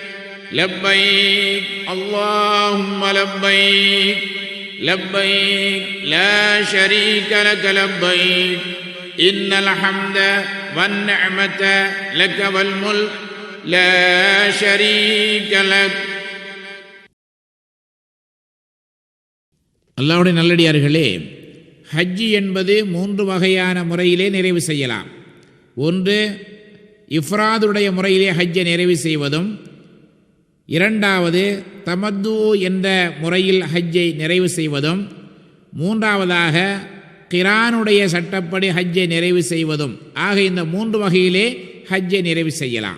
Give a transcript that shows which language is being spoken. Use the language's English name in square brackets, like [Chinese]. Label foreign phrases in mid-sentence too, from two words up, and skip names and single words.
[Arabic] لبيك اللهم لبيك لبيك لا شريك لك لبيك إن الحمد والنعمة لك والملك لا شريك لك. [Tamil] அல்லாஹ்வுடைய நல்லடியார்களே, ஹஜ்ஜி என்பது 3 வகையான முறையிலே நிறைவு செய்யலாம். ஒன்று, இஃப்ராதுடைய முறையிலே ஹஜ்ஜை நிறைவு செய்வதும், இரண்டாவது தமத்து என்ற முறையில் ஹஜ்ஜை நிறைவு செய்வதும், மூன்றாவதாக கிரானுடைய சட்டப்படி ஹஜ்ஜை நிறைவு செய்வதும் ஆக இந்த 3 வகையிலே ஹஜ்ஜை நிறைவு செய்யலாம்.